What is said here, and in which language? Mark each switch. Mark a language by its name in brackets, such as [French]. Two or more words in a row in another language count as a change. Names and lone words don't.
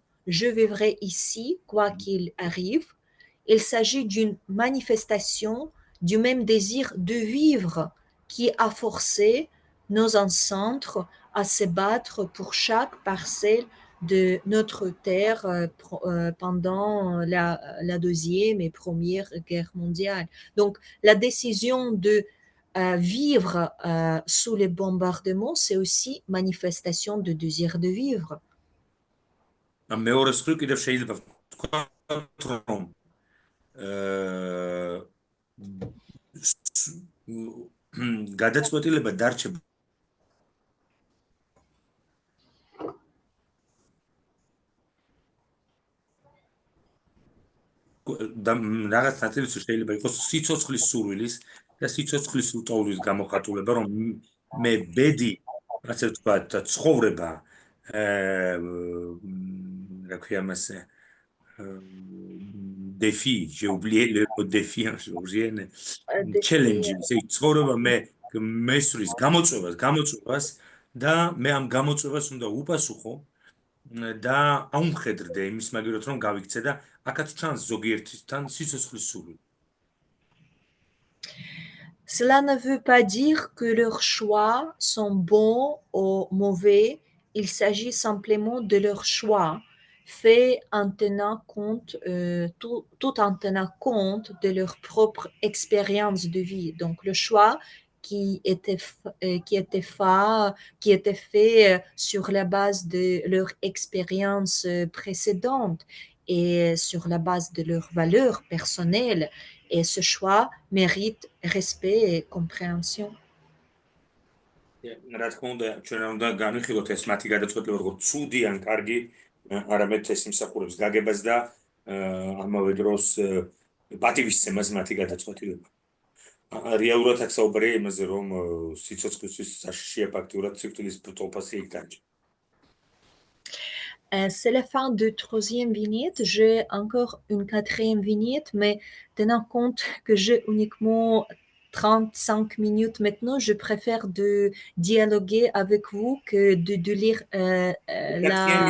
[French] Je vivrai ici, quoi qu'il arrive. Il s'agit d'une manifestation du même désir de vivre qui a forcé nos ancêtres à se battre pour chaque parcelle de notre terre pendant la Deuxième et Première Guerre mondiale. Donc, la décision de vivre sous les bombardements, c'est aussi manifestation de désir de vivre. [Georgian] მეორე მხრივ კიდევ შეიძლება ვთქვათ, რომ აა გადაწყვეტილება დარჩება და რაღაც ნაწილში შეიძლება იყოს სიცოცხლის სურვილის და სიცოცხლის უტოვლობის გამოხატულება, რომ მე ბედი, ასე ვთქვათ, ცხოვრება რა ქვია მასე [French] défi, j'ai oublié le mot défi, j'ai challenge, c'est [Georgian] ცხოვრება მე მესვრის გამოწვევას და მე ამ გამოწვევას უნდა უპასუხო და აუმხედრდე იმის მაგერად რომ გავიქცე და აქაც ჩანს ზოგიერთთან სიცოცხლის სურვილი. [French] Cela ne veut pas dire que leurs choix sont bons ou mauvais, il s'agit simplement de leur choix, fait en tenant compte, tout en tenant compte de leur propre expérience de vie. Donc le choix qui était fait sur la base de leur expérience précédente et sur la base de leurs valeurs personnelles. Et ce choix mérite respect et compréhension. [Georgian] რა თქმა უნდა, ჩვენ უნდა განვიხილოთ ეს მათი გადაწყვეტილება როგორც ცუდი ან კარგი, არამედ ეს იმსახურებს გაგებას და ამავე დროს პატივისცემას მათი გადაწყვეტილება. რეალურად აქ საუბარია იმაზე, რომ სიცოცხლისთვის საშიშია ფაქტურად სიკვდილის ტოლფასი იქ დაჭრა. [French] C'est la fin de troisième vignette. J'ai encore une quatrième vignette, mais tenant compte que j'ai uniquement 35 minutes maintenant, je préfère de dialoguer avec vous que de lire la...